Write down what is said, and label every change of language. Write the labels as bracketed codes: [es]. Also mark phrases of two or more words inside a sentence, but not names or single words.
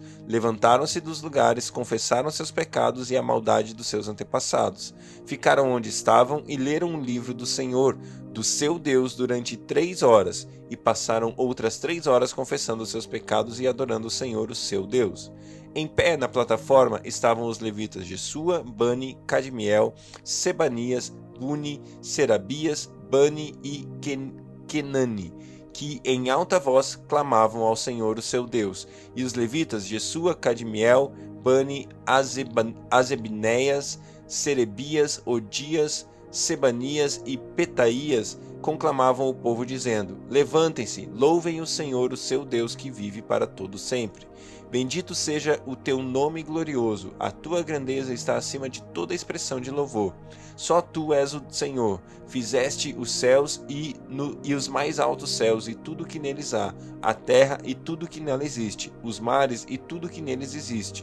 [pt] Levantaram-se dos lugares, confessaram seus pecados e a maldade dos seus antepassados. Ficaram onde estavam e leram o livro do Senhor, do seu Deus, durante 3 horas, e passaram outras 3 horas confessando seus pecados e adorando o Senhor, o seu Deus. Em pé na plataforma estavam os levitas Jesua, Bani, Cadmiel, Sebanias, Buni, Serabias, Bani e Kenani, que em alta voz clamavam ao Senhor, o seu Deus. E os levitas Jesua, Cadmiel, Bani, Azebneias, Serebias, Odias, Sebanias e Petaías conclamavam o povo dizendo: Levantem-se, louvem o Senhor, o seu Deus, que vive para todo sempre. Bendito seja o teu nome glorioso, a tua grandeza está acima de toda expressão de louvor. Só tu és o Senhor, fizeste os céus e os mais altos céus e tudo que neles há, a terra e tudo que nela existe, os mares e tudo que neles existe.